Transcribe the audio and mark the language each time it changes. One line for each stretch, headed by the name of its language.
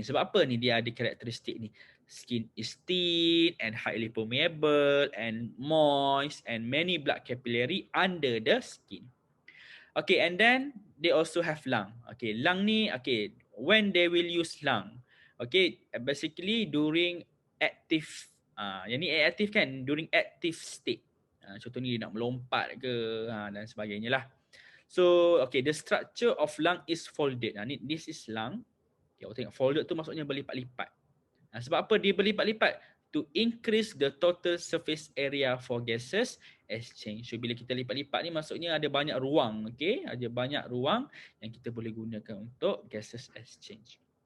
Malay: Sebab apa ni dia ada karakteristik ni?
English: Skin is thin and highly permeable and moist and many blood capillary under the skin. Okay, and then they also have lung. Okay, lung ni, okay, when they will use lung, okay, basically during active,
Malay: yang ni active kan,
English: during active state.
Malay: Contoh ni dia nak melompat ke dan sebagainya lah.
English: So, okay, the structure of lung is folded. This is lung.
Malay: Okay, awak tengok folded tu maksudnya berlipat-lipat. Sebab apa dia berlipat-lipat?
English: To increase the total surface area for gases exchange.
Malay: So bila kita lipat-lipat ni maksudnya ada banyak ruang, okay? Ada banyak ruang yang kita boleh gunakan untuk gases exchange.